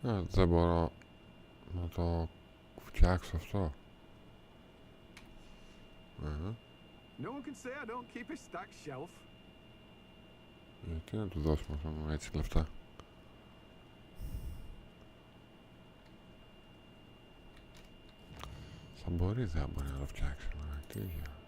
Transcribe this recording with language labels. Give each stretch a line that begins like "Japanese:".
Greek: Δεν μπορώ να το φτιάξω αυτό.
English: No one can say I don't keep a stacked shelf.
Greek: Γιατί να του δώσουμε αυτό έτσι λεφτά. Θα μπορεί, δεν μπορεί να το φτιάξει. Τι για.